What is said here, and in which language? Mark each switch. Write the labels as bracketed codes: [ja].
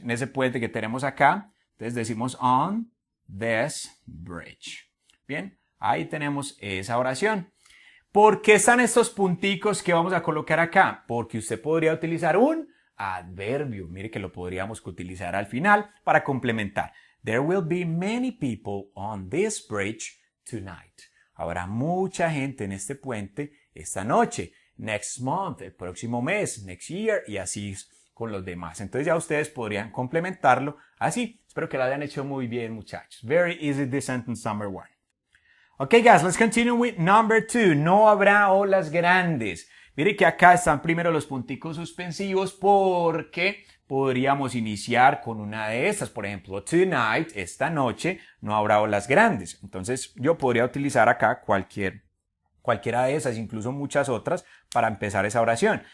[es] En ese puente que tenemos acá, entonces decimos [en] on this bridge. [es] Bien, ahí tenemos esa oración. ¿Por qué están estos punticos que vamos a colocar acá? Porque usted podría utilizar un adverbio. Mire que lo podríamos utilizar al final para complementar. [en] There will be many people on this bridge tonight. [es] Habrá mucha gente en este puente esta noche. [en] Next month, [es] el próximo mes, [en] next year, [es] y así con los demás. Entonces ya ustedes podrían complementarlo así. Espero que lo hayan hecho muy bien, muchachos. [en] Very easy this sentence number 1. Okay, guys, let's continue with number 2. [es] No habrá olas grandes. Mire que acá están primero los punticos suspensivos porque podríamos iniciar con una de estas. Por ejemplo, tonight, esta noche, no habrá olas grandes. Entonces yo podría utilizar acá cualquiera de esas, incluso muchas otras, para empezar esa oración.